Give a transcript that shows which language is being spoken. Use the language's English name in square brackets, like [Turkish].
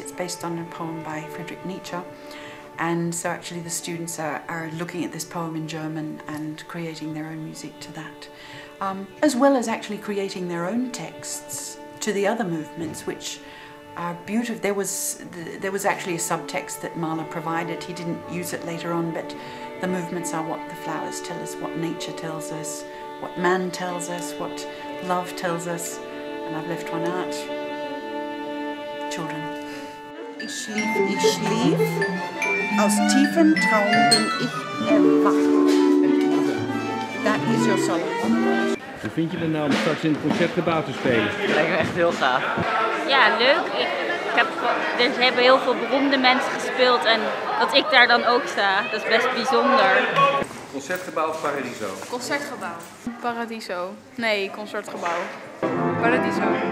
[English] It's based on a poem by Friedrich Nietzsche, and so actually the students are looking at this poem in German and creating their own music to that, as well as actually creating their own texts to the other movements, which are beautiful. There was actually a subtext that Mahler provided. He didn't use it later on, but the movements are what the flowers tell us, what nature tells us, what man tells us, what love tells us, and I've left one out. children. [German] Ich schlief, aus tiefen Traum bin ich erwacht. [English] That is your solo. [Dutch] Hoe vind je het nou om straks in het Concertgebouw te spelen? Dat lijkt me echt heel gaaf. Ja, leuk. Er hebben heel veel beroemde mensen gespeeld en dat ik daar dan ook sta, dat is best bijzonder. Concertgebouw of Paradiso? Concertgebouw. Paradiso. Nee, Concertgebouw. Paradiso.